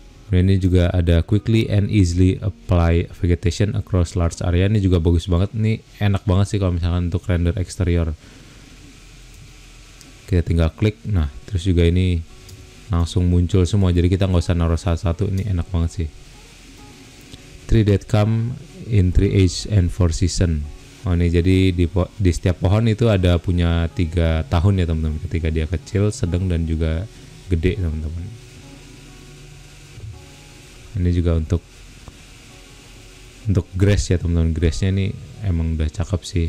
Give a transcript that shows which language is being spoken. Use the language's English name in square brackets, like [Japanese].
[Indonesian] Dan ini juga ada [English] quickly and easily apply vegetation across large area, [Indonesian] ini juga bagus banget, ini enak banget sih kalau misalkan untuk render eksterior. Kita tinggal klik, nah terus juga ini langsung muncul semua, jadi kita nggak usah naruh satu-satu, ini enak banget sih. [English] Tree that come in 3 age and 4 season. [Indonesian] Oh ini jadi di setiap pohon itu ada punya 3 tahun ya teman-teman, ketika dia kecil, sedang dan juga gede teman-teman. Ini juga untuk grass ya teman-teman, grassnya ini emang udah cakep sih.